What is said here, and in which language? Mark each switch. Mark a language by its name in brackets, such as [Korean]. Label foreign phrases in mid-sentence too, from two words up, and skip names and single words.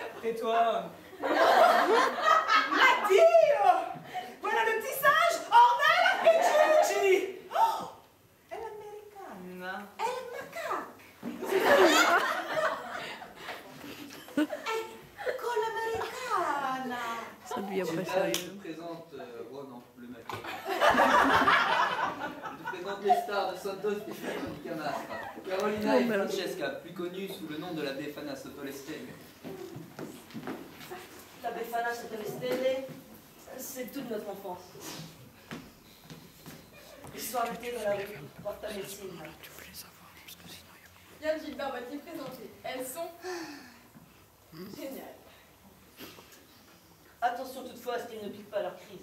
[French] tais-toi. Addio! Voilà le petit singe, [Italian] Ornella e Gigi! Oh! È l'americana. È il macaque. Ecco l'americana. [French] Ça devient pas Je sérieux. te présente Ronan, le macaque. Je te présente les stars de Santos Stefano di Camastra. Carolina et Francesca, plus connues sous le nom de la Befana sotto le stelle. La Befana sotto le stelle, c'est toute notre enfance. L'histoire d'été dans la rue, Porta Messina. Yann Gilbert va t'y présenter. Elles sont géniales. Attention toutefois à ce qu'elles ne piquent pas leur crise.